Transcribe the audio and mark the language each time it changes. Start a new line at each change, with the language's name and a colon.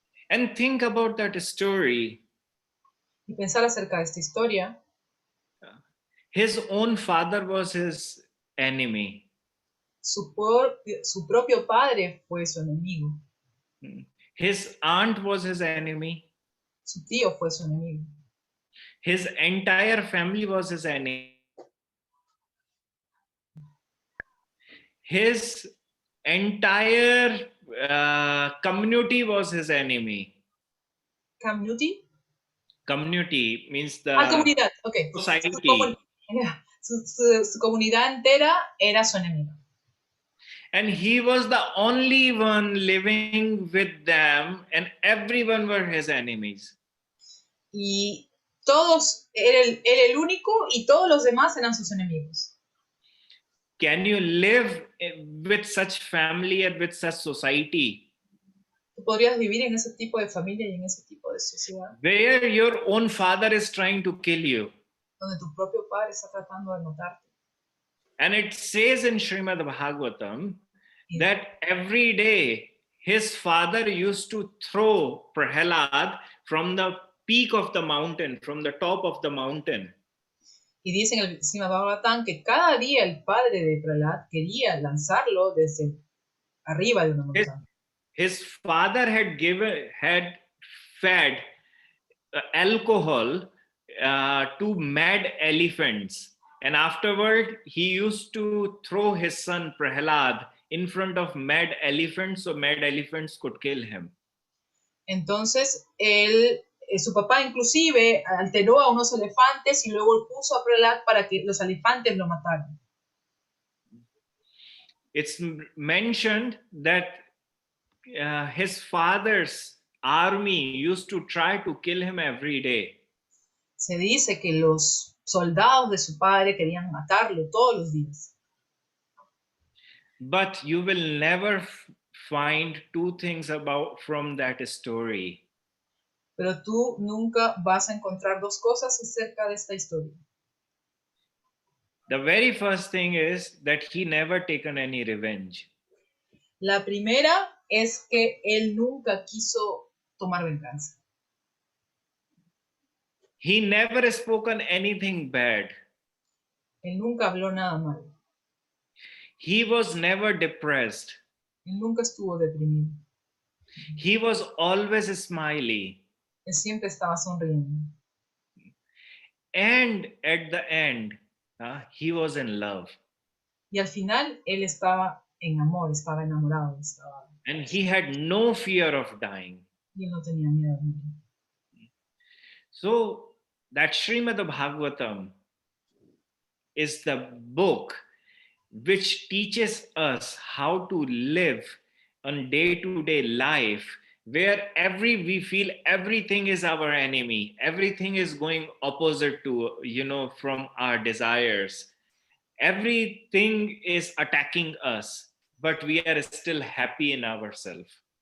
English: And think about that story.
Spanish: Y pensar acerca de esta historia,
English: His own father was his enemy.
Spanish: su propio padre fue su enemigo.
English: His aunt was his enemy.
Spanish: Su tío fue su enemigo.
English: His entire family was his enemy. His entire community was his enemy. Community? Community means the
Spanish: Comunidad, ok.
English: society.
Spanish: Su comunidad entera era su enemigo.
English: And he was the only one living with them, and everyone were his enemies.
Spanish: Y todos, él el único y todos los demás eran sus enemigos.
English: Can you live with such family and with such society?
Spanish: ¿Tú podrías vivir en ese tipo de familia y en ese tipo de sociedad?
English: Where your own father is trying to kill you.
Spanish: Donde tu propio padre está tratando de matarte.
English: And it says in Srimad Bhagavatam that every day his father used to throw Prahalad from the peak of the mountain, from the top of the mountain.
Spanish: Y dice en el Srimad Bhagavatam que cada día el padre de Prahlad quería lanzarlo desde arriba de una montaña.
English: His father had fed alcohol to mad elephants, and afterward he used to throw his son Prahalad in front of mad elephants so mad elephants could kill him.
Spanish: Entonces su papá inclusive alteró a unos elefantes y luego puso a Prahlad para que los elefantes lo mataran.
English: It's mentioned that his father's army used to try to kill him every day.
Spanish: Se dice que los soldados de su padre querían matarlo todos los días.
English: But you will never find 2 things from that story.
Spanish: Pero tú nunca vas a encontrar 2 cosas acerca de esta historia.
English: The very first thing is that he never taken any revenge.
Spanish: La primera es que él nunca quiso tomar venganza.
English: He never spoken anything bad.
Spanish: Él nunca habló nada malo.
English: He was never depressed.
Spanish: Él nunca estuvo deprimido.
English: He was always smiley.
Spanish: Él siempre estaba sonriendo.
English: And at the end, he was in love.
Spanish: Y al final, él estaba en amor, estaba enamorado.
English: And he had no fear of dying.
Spanish: Y él no tenía miedo de morir.
English: So, that Srimad Bhagavatam is the book which teaches us how to live on day-to-day life where we feel everything is our enemy, everything is going opposite to, from our desires, everything is attacking us, but we are still happy in ourselves.